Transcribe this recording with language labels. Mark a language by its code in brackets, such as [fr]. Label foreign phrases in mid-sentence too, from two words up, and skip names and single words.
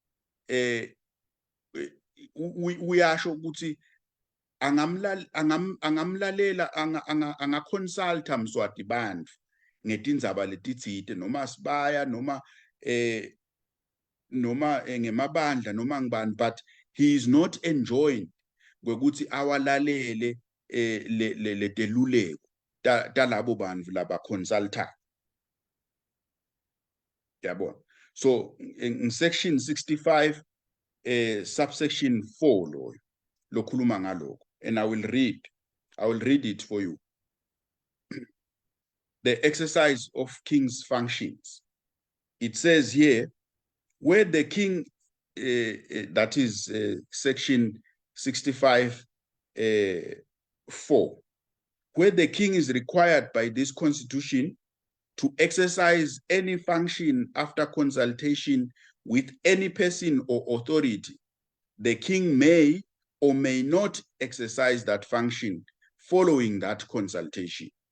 [ss] uyasho ukuthi angamlalela angaconsulta Mswati bandla ngetindzaba letitsite noma sibaya noma ngemabandla noma ngibani, [en] but he is not enjoined [ss] kwekuthi awalalele le teluleko talabo bandla laba consulta. Yabona. [en] So in section 65 subsection 4 [ss] lo khuluma ngaloko, [en] and I will read it for you. the exercise of king's functions. It says here, where the king, that is section 65, 4, where the king is required by this constitution to exercise any function after consultation with any person or authority, the king may or may not exercise that function following that consultation.